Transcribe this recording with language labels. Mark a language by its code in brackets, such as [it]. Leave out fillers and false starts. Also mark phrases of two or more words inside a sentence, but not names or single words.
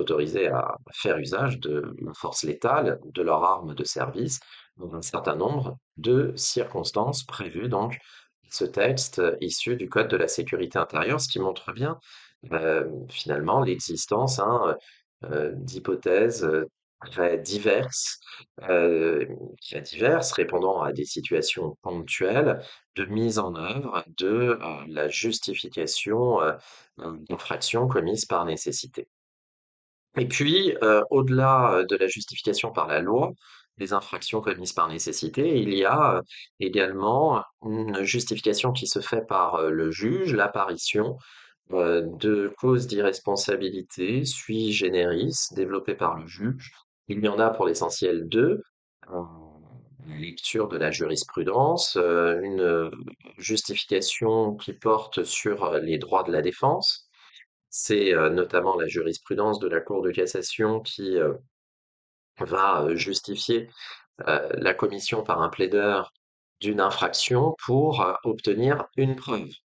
[fr] autorisés à faire usage de la force létale, de leurs armes de service, dans un certain nombre de circonstances prévues donc ce texte issu du code de la sécurité intérieure, ce qui montre bien finalement l'existence, hein, d'hypothèses, très diverses, heu, très diverses, répondant à des situations ponctuelles de mise en œuvre de, la justification, d'infractions commises par nécessité. Et puis, au-delà, de la justification par la loi des infractions commises par nécessité, il y a, également une justification qui se fait par, le juge, l'apparition, de causes d'irresponsabilité [la] sui generis [fr] développées par le juge. Il y en a pour l'essentiel 2, la lecture de la jurisprudence, une, justification qui porte sur, les droits de la défense. C'est, notamment la jurisprudence de la Cour de cassation qui, va, justifier, la commission par un plaideur d'une infraction pour, obtenir une preuve.